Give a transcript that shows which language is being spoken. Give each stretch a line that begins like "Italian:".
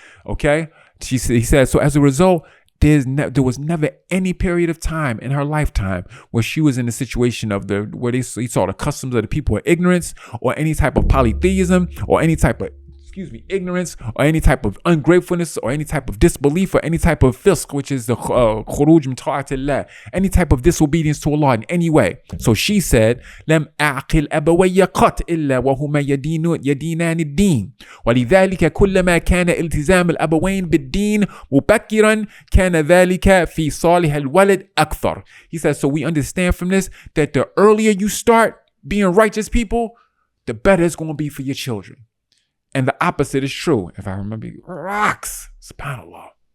English: Okay, he said, so as a result, there was never any period of time in her lifetime where she was in a situation of where he saw the customs of the people of ignorance, or any type of polytheism, or any type of ignorance, or any type of ungratefulness, or any type of disbelief, or any type of fisq, which is the khuruj min ta'atillah, any type of disobedience to Allah in any way.
Arabic: So she said, لم أعقل أبوي قط إلا وهما يدينان الدين ولذلك كلما كان التزام الأبوين بالدين مبكرا كان ذلك في صالح الولد أكثر.
English: He says, so we understand from this that the earlier you start being righteous people, the better it's going to be for your children. And the opposite is true. If I remember, rocks, subhanAllah.